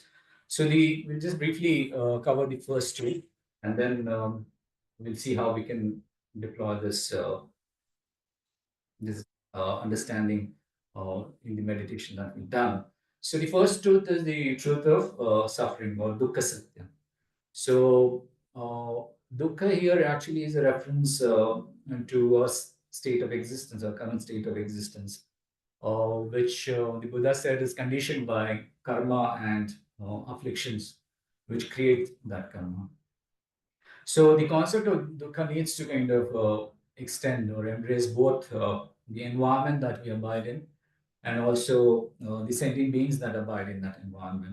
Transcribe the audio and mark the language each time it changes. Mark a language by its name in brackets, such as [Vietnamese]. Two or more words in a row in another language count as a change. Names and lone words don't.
[English] So we'll just briefly cover the first two, and then we'll see how we can deploy this understanding in the meditation that we've done. So the first truth is the truth of suffering, or [Sanskrit] dukkha satya. [English] So dukkha here actually is a reference to a state of existence, or current state of existence, which the Buddha said is conditioned by karma and afflictions, which create that karma. So the concept of dukkha needs to kind of extend or embrace both the environment that we abide in and also the sentient beings that abide in that environment.